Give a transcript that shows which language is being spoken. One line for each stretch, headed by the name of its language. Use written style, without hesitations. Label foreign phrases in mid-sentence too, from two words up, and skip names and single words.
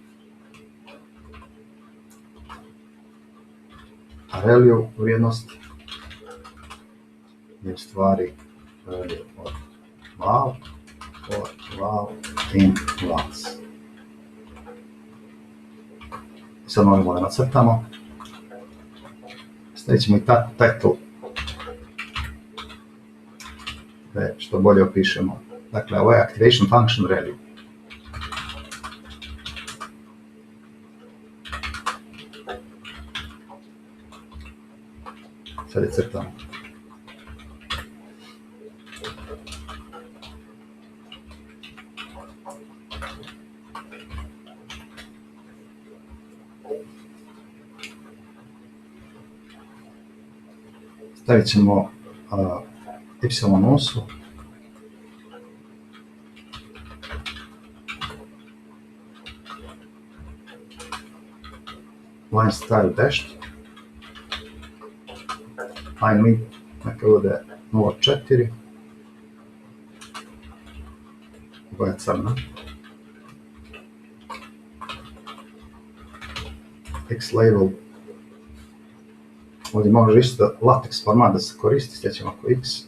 Bosnian: A ReLU vrijednosti je u stvari ReLU od
English: val for val in vals.
Bosnian: Sad možemo da nacrtamo. Stavit ćemo i title da što bolje opišemo. Dakle, ovo je
English: activation function value.
Bosnian: Sad je crtamo. Stavit ćemo y osu.
English: Line style dashed. Line width
Bosnian: neka bude 0.4. Boja crna.
English: X label.
Bosnian: Ovdje može isto
English: latex format
Bosnian: da se koristi, sljedećemo ako X.